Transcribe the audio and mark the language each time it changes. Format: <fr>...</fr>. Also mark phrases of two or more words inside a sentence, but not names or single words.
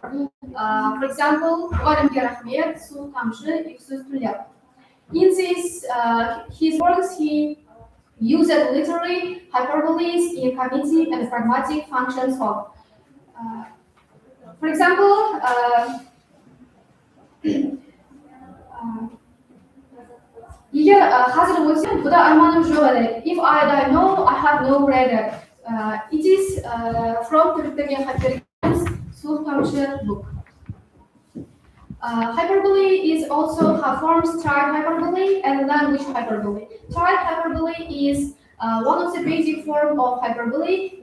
<en>For example, Muharremga rahmet, suv tamchi, uyqusuz tunlar. In this, his works, he used literary hyperboles in cognitive and pragmatic functions of. For example,</en> <kaa>егер қазір өлсем, бұда арманым жоқ еді.</kaa> <en>If I die now, I have no regret. It is from Төлепберген Хапберген's Suv Tamchi book. Hyperbole is also forms triad hyperbole and language hyperbole. Triad hyperbole is one of the basic forms of hyperbole.</en>